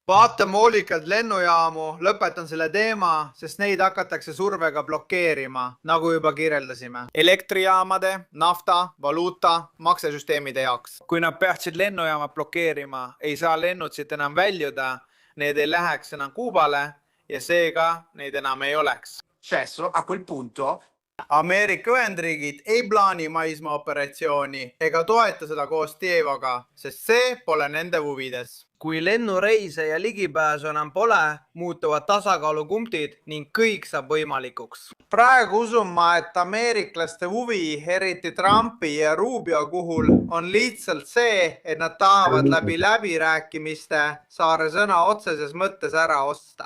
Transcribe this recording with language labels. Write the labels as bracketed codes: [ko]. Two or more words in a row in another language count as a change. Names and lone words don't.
[et] vaatame hoolikalt lennujaamu, lõpetan selle teema, sest neid hakatakse survega blokeerima, nagu juba kirjeldasime. Elektrijaamade, nafta, valuuta, maksesüsteemide jaoks. Kui nad peaksid lennujaama blokeerima, ei saa lennud siit enam väljuda, need ei läheks enam Kuubale ja seega neid enam ei oleks. [it] A quel punto [et] Ameerika Ühendriigid ei plaani maismaa operatsiooni ega toeta seda koos Diegoga, sest see pole nende huvides. Kui lennureise ja ligipääsu enam pole, muutuvad tasakaalupunktid ning kõik saab võimalikuks. Praegu usun ma, et ameeriklaste huvi, eriti Trumpi ja Rubio puhul, on lihtsalt see, et nad tahavad läbirääkimiste saare sõna otseses mõttes ära osta.